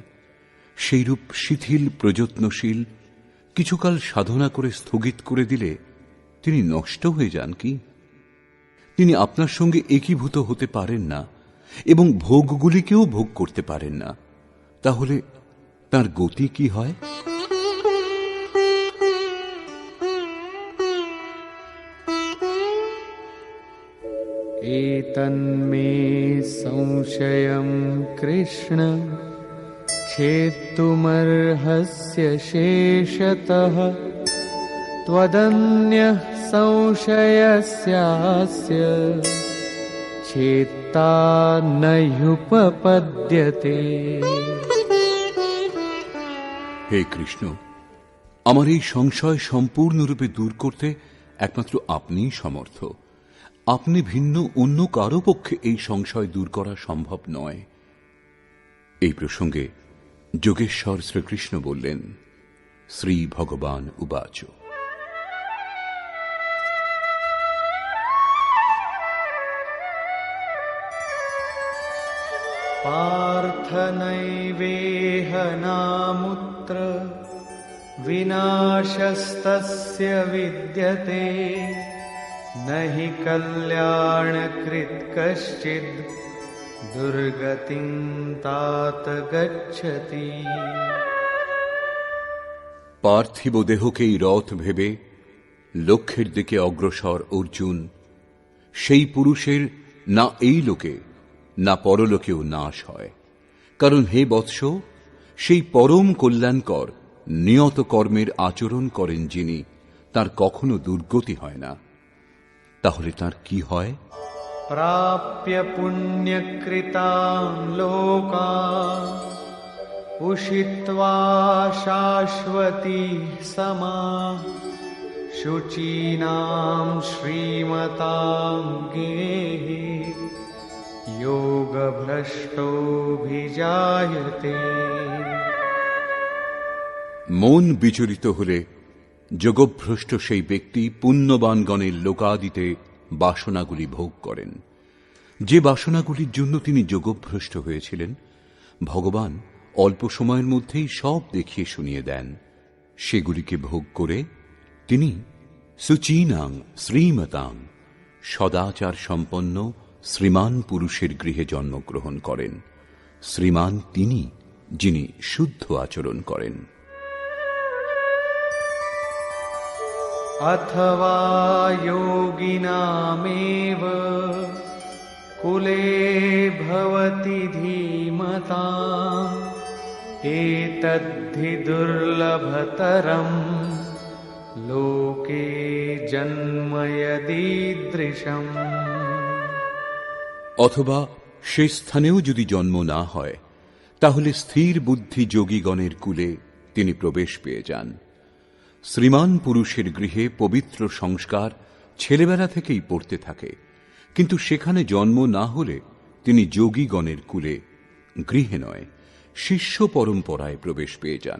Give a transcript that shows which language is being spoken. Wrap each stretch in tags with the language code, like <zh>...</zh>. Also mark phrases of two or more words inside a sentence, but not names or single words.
<bn>সেইরূপ শিথিল প্রযত্নশীল কিছুকাল সাধনা করে স্থগিত করে দিলে তিনি নষ্ট হয়ে যান কি? তিনি আপনার সঙ্গে একীভূত হতে পারেন না এবং ভোগগুলিকেও ভোগ করতে পারেন না। তাহলে তার গতি কি হয়?</bn> <sa>एतन्मे संशयं कृष्ण छेत्तुमर्हस्य शेषतः त्वदन्यः संशयस्यास्य छेत्ता न ह्युपपद्यते।</sa> <bn>হে কৃষ্ণ, আমার এই সংশয় সম্পূর্ণরূপে দূর করতে একমাত্র আপনিই সমর্থ। আপনি ভিন্ন অন্য কারো পক্ষে এই সংশয় দূর করা সম্ভব নয়। এই প্রসঙ্গে যোগেশ্বর শ্রীকৃষ্ণ বললেন,</bn> <sa>श्री भगवान उवाच। पार्थ नैवेह नामुत्र विनाशस्तस्य विद्यते न हि कल्याणकृत् कश्चिद् दुर्गतिं तात गच्छति।</sa> <bn>পার্থিব দেহকেই রথ ভেবে লক্ষ্যের দিকে অগ্রসর অর্জুন, সেই পুরুষের না এই লোকে না পরলোকেও নাশ হয়। কারণ হে বৎস, সেই পরম কল্যাণকর নিয়ত কর্মের আচরণ করেন যিনি, তার কখনো দুর্গতি হয় না। তাহলে তার কি হয়?</bn> <sa>प्राप्य पुण्यकृतान् लोकान् उषित्वा शाश्वती समाः शुचीनां श्रीमतां गेहे योगभ्रष्टोऽभिजायते।</sa> <bn>মন বিচলিত হলে যোগভ্রষ্ট সেই ব্যক্তি পুণ্যবানগণের লোকাদিতে বাসনাগুলি ভোগ করেন। যে বাসনাগুলির জন্য তিনি যোগভ্রষ্ট হয়েছিলেন, ভগবান অল্প সময়ের মধ্যেই সব দেখিয়ে শুনিয়ে দেন। সেগুলিকে ভোগ করে তিনি</bn> <sa>शुचीनां श्रीमतां</sa> <bn>সদাচার সম্পন্ন শ্রীমান পুরুষের গৃহে জন্মগ্রহণ করেন। শ্রীমান তিনি, যিনি শুদ্ধ আচরণ করেন।</bn> <sa>अथवा योगिनामेव कुले भवति धीमताम् एतद्धि दुर्लभतरं लोके जन्म यदीदृशम्।</sa> <bn>অথবা সে স্থানেও যদি জন্ম না হয়, তাহলে স্থির বুদ্ধি যোগীগণের কুলে তিনি প্রবেশ পেয়ে যান। শ্রীমান পুরুষের গৃহে পবিত্র সংস্কার ছেলেবেলা থেকেই পড়তে থাকে, কিন্তু সেখানে জন্ম না হলে তিনি যোগীগণের কুলে, গৃহে নয়, শিষ্য পরম্পরায় প্রবেশ পেয়ে যান।</bn>